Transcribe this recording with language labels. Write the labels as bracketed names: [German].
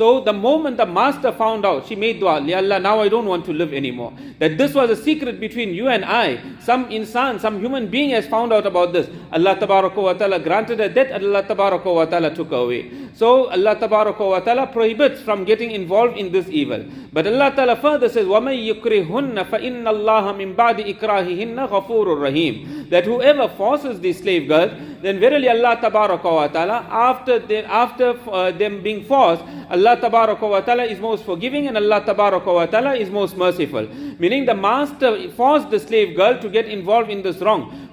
[English] So the moment the master found out, she made dua, Ya Allah, now I don't want to live anymore. That this was a secret between you and I. Some insan, some human being has found out about this. Allah Tabaraka wa Ta'ala granted her death, Allah Tabaraka wa Ta'ala took her away. So Allah Tabaraka wa Ta'ala prohibits from getting involved in this evil. But Allah Ta'ala further says, [Arabic] وَمَن يُكْرِهُنَّ فَإِنَّ اللَّهَ مِن بَعْدِ إِكْرَاهِهِنَّ غَفُورٌ رَحِيمٌ. [English] That whoever forces these slave girls, then verily Allah Tabaraka wa Ta'ala, after them being forced, Allah Tabaraka wa Ta'ala is most forgiving and Allah Tabaraka wa Ta'ala is most merciful. Meaning the master forced the slave girl to get involved in this wrong.